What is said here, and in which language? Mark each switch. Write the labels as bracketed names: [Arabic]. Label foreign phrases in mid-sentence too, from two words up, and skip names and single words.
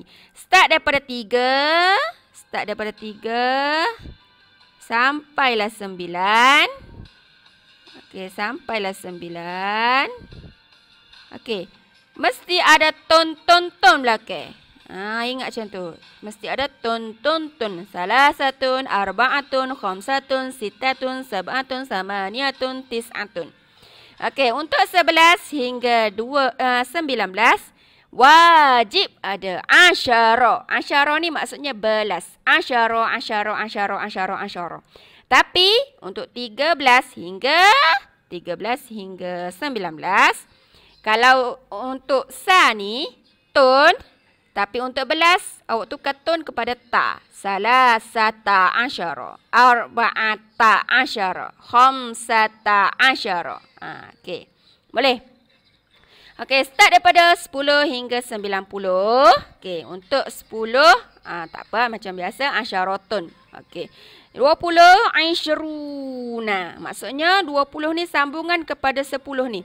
[Malay] Start daripada 3. Start daripada 3. Sampailah 9. Okey, sampailah 9. Okey. Mesti ada ton-ton-ton belakang. Ingat macam tu. Mesti ada ton-ton-ton. [Arabic] ثلاثة أربعة خمسة ستة سبعة ثمانية تسعة. [Malay] Okey, untuk 11 hingga 19 wajib ada asyara. Asyara ni maksudnya belas. [Arabic] عشر عشر عشر عشر عشر. [Malay] Tapi untuk 13 hingga 19, kalau untuk sa ni tun, tapi untuk belas awak tukar tun kepada ta. [Arabic] ثلاثة عشر أربعة عشر خمسة عشر. [Malay] Okey. Boleh? Okey, start daripada 10 hingga 90. Okey, untuk 10 tak apa, macam biasa asyaratun. Okey. 20 ishruna. Maksudnya 20 ni sambungan kepada 10 ni.